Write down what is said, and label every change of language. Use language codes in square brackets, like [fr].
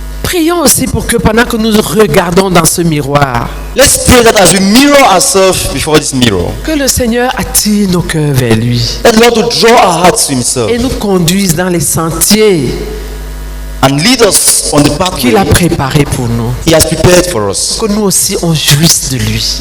[fr] Prions aussi pour que pendant que nous regardons dans ce miroir, [en] let's pray that as we mirror ourselves before this mirror, [fr] que le Seigneur attire nos cœurs vers lui. [en] Let the Lord to draw our hearts to Himself. [fr] Et nous conduise dans les sentiers [en] and lead us on the path [fr] qu'il a préparé pour nous. [en] He has prepared for us. [fr] Que nous aussi on jouisse de lui.